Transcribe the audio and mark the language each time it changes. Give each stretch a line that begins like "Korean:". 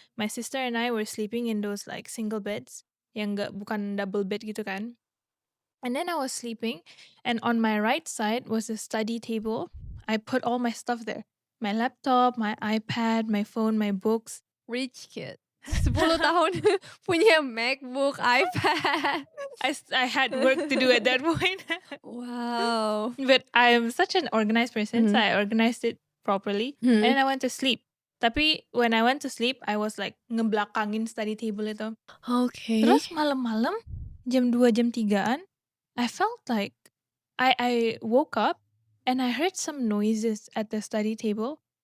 English: My sister and I were sleeping in those like single beds
Indonesian: yang bukan double bed gitu kan.
English: And then I was sleeping and on my right side was a study table. I put all my stuff there. My laptop, my iPad, my phone, my books. Rich kid.
Indonesian: 10 tahun punya MacBook, iPad.
English: I had work to do at that point. Wow. But I am such an organized person, so I organized it properly. And then I went to sleep.
Indonesian: Tapi
English: when I went to sleep, I was like
Indonesian: ngebelakangin
English: study table itu. Okay.
Indonesian: Terus malam-malam, jam 2, jam 3-an,
English: I felt like I woke up and I heard some noises at the study table.